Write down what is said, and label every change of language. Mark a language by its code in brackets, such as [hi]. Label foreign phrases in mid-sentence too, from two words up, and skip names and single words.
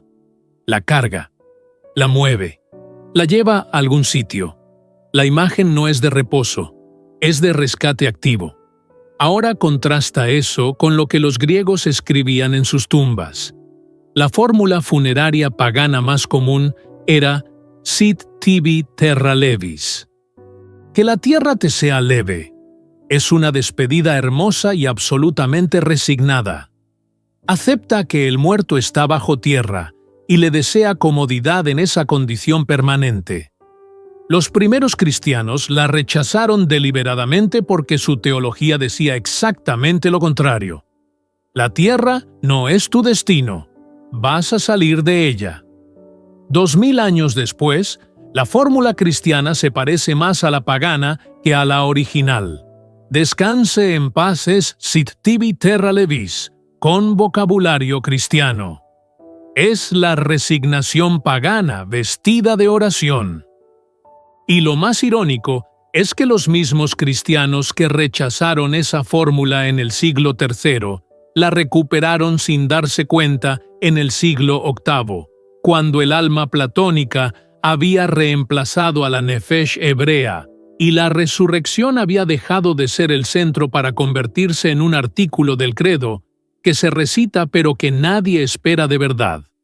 [es] La carga. La mueve. La lleva a algún sitio. La imagen no es de reposo. Es de rescate activo. Ahora contrasta eso con lo que los griegos escribían en sus tumbas. La fórmula funeraria pagana más común era [la] sit tibi terra levis. [es] Que la tierra te sea leve. Es una despedida hermosa y absolutamente resignada. Acepta que el muerto está bajo tierra y le desea comodidad en esa condición permanente. Los primeros cristianos la rechazaron deliberadamente porque su teología decía exactamente lo contrario. La tierra no es tu destino, vas a salir de ella. 2000 años después, la fórmula cristiana se parece más a la pagana que a la original. Descanse en paz es [la] sit tibi terra levis, [es] con vocabulario cristiano. Es la resignación pagana vestida de oración. Y lo más irónico es que los mismos cristianos que rechazaron esa fórmula en el siglo III la recuperaron sin darse cuenta en el siglo VIII, cuando el alma platónica había reemplazado a la nefesh hebrea y la resurrección había dejado de ser el centro para convertirse en un artículo del credo que se recita pero que nadie espera de verdad.